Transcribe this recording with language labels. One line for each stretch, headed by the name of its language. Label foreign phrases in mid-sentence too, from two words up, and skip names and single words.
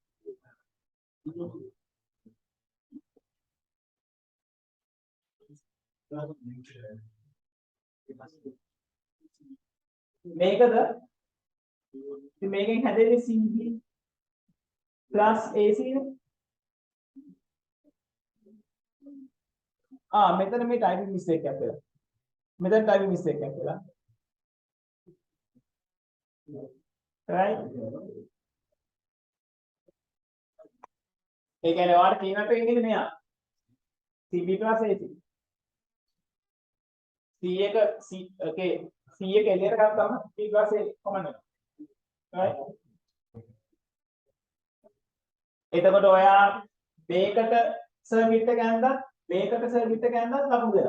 Sinhala: මේකද ඉතින් මේකෙන් හැදෙන්නේ
English: CB plus AC
Sinhala: නේ. මෙතන මේ
English: typing mistake
Sinhala: එකක් වෙලා. මෙතන
English: typing mistake
Sinhala: එකක් වෙලා. right? ඒ කියන්නේ ඔයාලට K-map එකෙන් ඉන්නේ මෙයා.
English: CB plus AC.
Sinhala: C එක එළියට ගත්තාම
English: C plus A
Sinhala: කොමන් වෙනවා. right? එතකොට ඔයා මේකට සර්කිට් එක ඇඳලා මේකට සර්කිට් එක ඇඳලා ලකුණු දෙනවා.